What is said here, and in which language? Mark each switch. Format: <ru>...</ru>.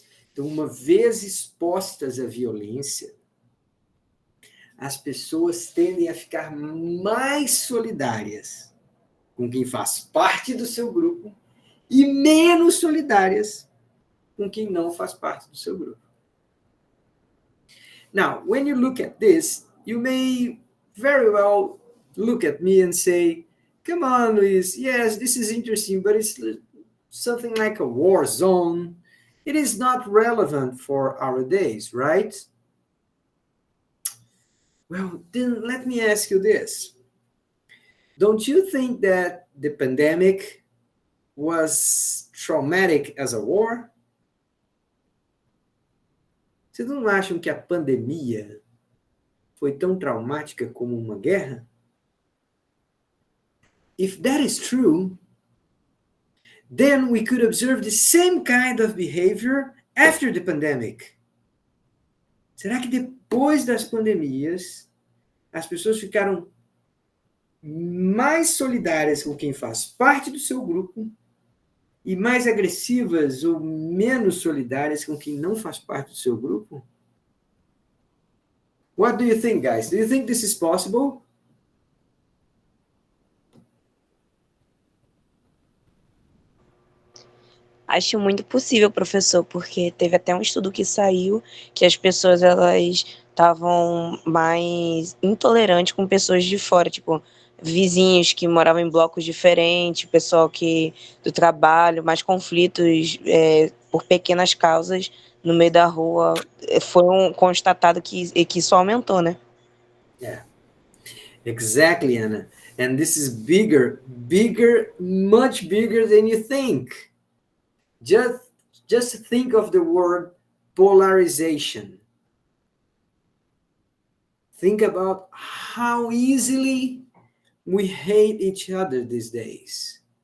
<pt>Então, uma vez expostas à violência, as pessoas tendem a ficar mais solidárias com quem faz parte do seu grupo e menos solidárias com quem não faz parte do seu grupo.</pt> <en>Now, when you look at this, you may very well look at me and say, come on, Luis, yes, this is interesting, but it's something like a war zone. It is not relevant for our days, right? Well, then let me ask you this. Don't you think that the pandemic was traumatic as a war?</en> <pt>Vocês não acham que a pandemia foi tão traumática como uma guerra?</pt> <en>If that is true, then we could observe the same kind of behavior after the pandemic.</en> <pt>Será que depois das pandemias, as pessoas ficaram mais solidárias com quem faz parte do seu grupo e mais agressivas ou menos solidárias com quem não faz parte do seu grupo?</pt> <en>What do you think, guys? Do you think this is possible?</en> <pt>Acho muito possível, professor, porque teve até um estudo que saiu que as pessoas elas estavam mais intolerantes com pessoas de fora, tipo vizinhos que moravam em blocos diferentes, pessoal que do trabalho, mais conflitos por pequenas causas no meio da rua. Foi constatado que isso aumentou, né?</pt> <en>Yeah, exactly, Anna. And this is bigger, much bigger than you think. Just think of the word polarization. Think about how easily we hate each other these days.</en>